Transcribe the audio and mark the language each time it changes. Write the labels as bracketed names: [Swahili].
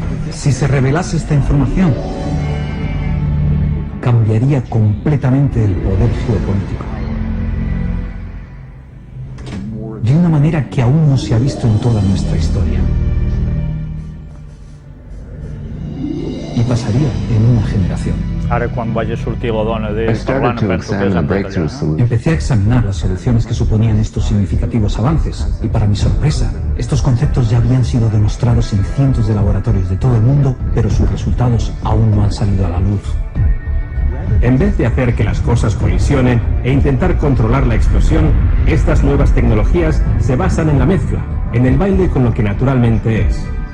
[Spanish] Si se revelase esta información, cambiaría completamente el poder geopolítico. De una manera que aún no se ha visto en toda nuestra historia. Y pasaría en una generación. [Catalan] Ara, quan vagi a sortir la dona de parlant, penso que és en castellà. [Spanish] Empecé a examinar las soluciones que suponían estos significativos avances, y para mi sorpresa, estos conceptos ya habían sido demostrados en cientos de laboratorios de todo el mundo, pero sus resultados aún no han salido a la luz. En vez de hacer que las cosas colisionen e intentar controlar la explosión, estas nuevas tecnologías se basan en la mezcla, en el baile con lo que naturalmente es.